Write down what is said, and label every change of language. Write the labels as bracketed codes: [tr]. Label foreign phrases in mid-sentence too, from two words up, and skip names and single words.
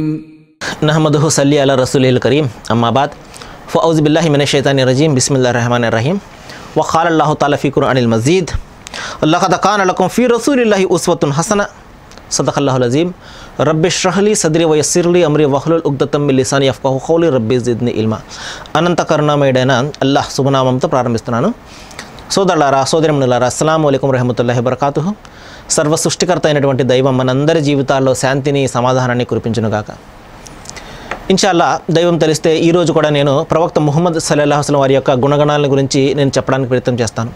[ar] نحمده نصلي على رسوله الكريم أما بعد فأعوذ بالله من الشيطان الرجيم بسم الله الرحمن الرحيم وقال الله تعالى في القرآن المجيد لقد كان لكم في رسول الله أسوة حسنة صدق الله العظيم رب اشرح لي صدري ويسر لي أمري واحلل عقدة من لساني يفقهوا قولي رب زدني علما [te] అనంత కరుణామయుడైన అల్లాహ్ శుభనామంతో ప్రారంభిస్తున్నాను. సోదరులారా సోదరిమణులారా [ar] السلام عليكم ورحمة الله وبركاته. [te] సర్వ సృష్టికర్త అయినటువంటి దైవం మనందరి జీవితాల్లో శాంతిని సమాధానాన్ని కురిపించునుగాక. ఇన్షాల్లా దైవం తెలిస్తే ఈరోజు కూడా నేను ప్రవక్త ముహమ్మద్ [ar] صلى الله عليه وسلم [te] వారి యొక్క గుణగణాల గురించి నేను చెప్పడానికి ప్రయత్నం చేస్తాను.